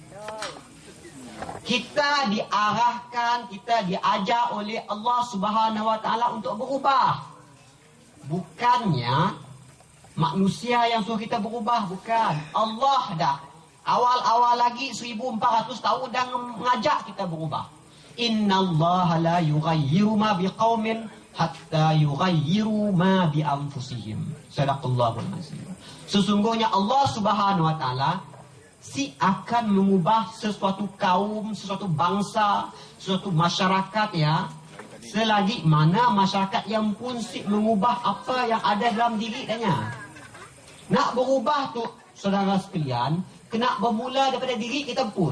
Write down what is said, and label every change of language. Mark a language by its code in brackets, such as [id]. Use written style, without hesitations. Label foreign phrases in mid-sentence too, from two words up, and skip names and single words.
[ms] Kita diarahkan, kita diajar oleh Allah [ar] سبحانه و تعالى [ms] untuk berubah. Bukannya manusia yang suruh kita berubah, bukan. Allah dah awal-awal lagi 1400 tahun dah mengajak kita berubah. [ar] إن الله لا يغير ما بقوم حتى يغيروا ما بأنفسهم. صدق الله العظيم. [ms] Sesungguhnya Allah [ar] سبحانه و تعالى [ms] si akan mengubah sesuatu kaum, sesuatu bangsa, sesuatu masyarakat ya, selagi mana masyarakat yang pun si mengubah apa yang ada dalam diri danya. Nak berubah tu saudara sekalian, kena bermula daripada diri kita pun.